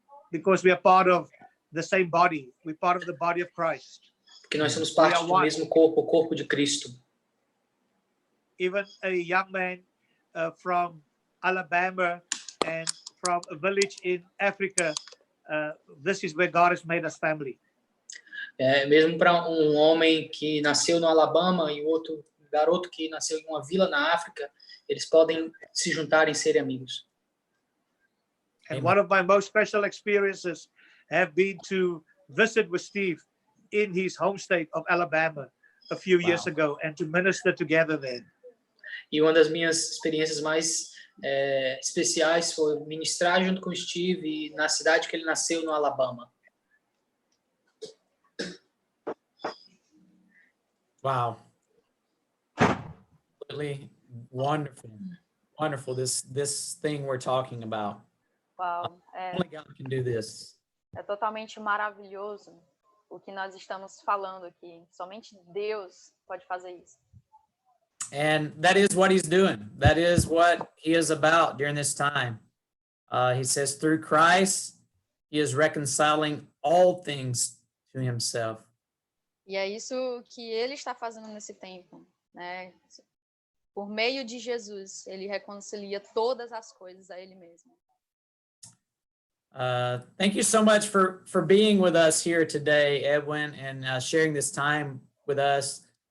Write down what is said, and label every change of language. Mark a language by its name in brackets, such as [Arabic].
[English] Because we are part of the same body. We're part of the body of Christ. [Portuguese] Porque nós somos parte do mesmo corpo, o corpo de Cristo. [English] Even a young man from Alabama and from a village in Africa, this is where God has made us family. [Portuguese] Mesmo para um homem que nasceu no Alabama e outro garoto que nasceu em uma vila na África, eles podem se juntar e serem amigos. [English] And one of my most special experiences have been to visit with Steve in his home state of Alabama a few years ago and to minister together there. [Portuguese] E uma das minhas experiências mais especiais foi ministrar junto com o Steve na cidade que ele nasceu, no Alabama. [English] Wow. Really wonderful. Wonderful, this thing we're talking about. [Portuguese] Uau, [English] Only God can do this. [Portuguese] é totalmente maravilhoso o que nós estamos falando aqui. Somente Deus pode fazer isso. [English] And that is what he's doing. That is what he is about during this time. He says through Christ, he is reconciling all things to himself. [Portuguese] E é isso que ele está fazendo nesse tempo, né? Por meio de Jesus, ele reconcilia todas as coisas a ele mesmo. [English] Thank you so much for being with us here today, Edwin, and sharing this time with us.